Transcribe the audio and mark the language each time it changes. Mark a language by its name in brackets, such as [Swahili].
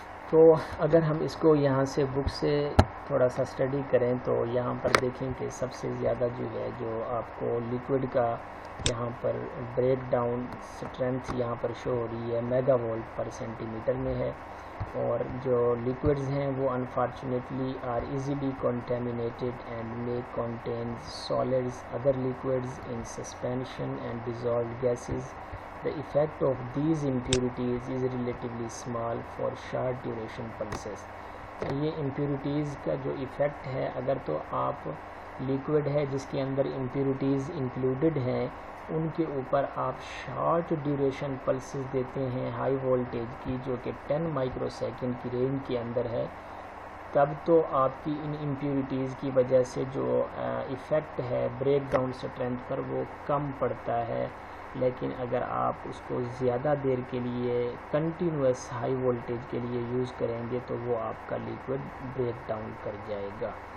[Urdu] تو اگر ہم اس کو یہاں سے بک سے تھوڑا سا اسٹڈی کریں تو یہاں پر دیکھیں کہ سب سے زیادہ جو ہے جو آپ کو لیکوڈ کا یہاں پر بریک ڈاؤن اسٹرینتھ یہاں پر شو ہو رہی ہے میگا وولٹ پر سینٹی میٹر میں ہے. اور جو لیکوڈز ہیں وہ [English] Unfortunately are easily contaminated and may contain solids, other liquids in suspension and dissolved gases. The effect of these impurities is relatively small for short duration pulses. [Urdu] یہ امپیورٹیز کا جو effect ہے، اگر تو آپ لیکوڈ ہے جس کے اندر امپیورٹیز انکلوڈڈ ہیں، ان کے اوپر آپ شارٹ ڈیوریشن پلسز دیتے ہیں ہائی وولٹیج کی جو کہ 10 مائکرو سیکنڈ کی رینج کے اندر ہے، تب تو آپ کی ان امپیورٹیز کی وجہ سے جو ایفیکٹ ہے بریک ڈاؤن اسٹرینتھ پر وہ کم پڑتا ہے۔ لیکن اگر آپ اس کو زیادہ دیر کے لیے کنٹینوس ہائی وولٹیج کے لیے یوز کریں گے تو وہ آپ کا لیکوڈ بریک ڈاؤن کر جائے گا۔